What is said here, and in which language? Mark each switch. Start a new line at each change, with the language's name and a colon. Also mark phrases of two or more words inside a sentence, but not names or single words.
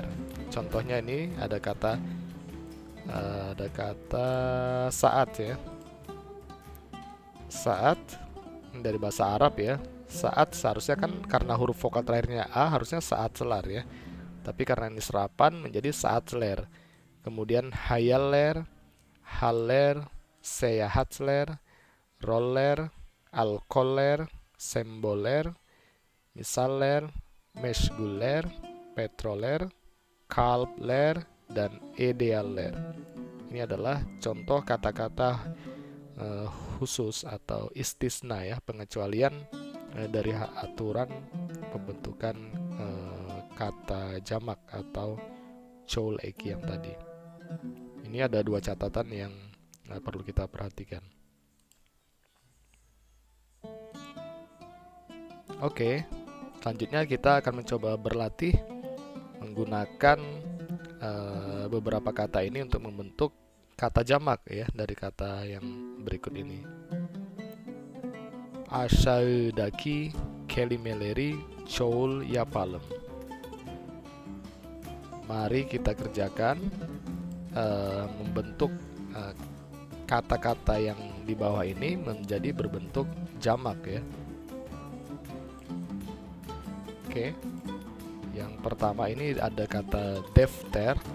Indonesian: Contohnya ini ada kata saat ya. Saat dari bahasa Arab ya. Saat seharusnya kan karena huruf vokal terakhirnya a harusnya saat selar ya. Tapi karena ini serapan menjadi saat ler.
Turkish: Kemudian hayaller, haller, seyahatler, roller, alkoller, semboler, misaller, meşguller, petroler, kalpler,
Indonesian: dan idealler. Ini adalah contoh kata-kata khusus atau istisna ya, pengecualian dari aturan pembentukan kata jamak atau
Turkish: çoğul eki
Indonesian: yang tadi. Ini ada 2 catatan yang perlu kita perhatikan. Oke, selanjutnya kita akan mencoba berlatih menggunakan beberapa kata ini untuk membentuk kata jamak ya, dari kata yang berikut ini.
Turkish: Aşağıdaki kelimeleri çoğul yapalım.
Indonesian: Mari kita kerjakan membentuk kata-kata yang di bawah ini menjadi berbentuk jamak ya. Oke. Yang pertama ini ada kata defter.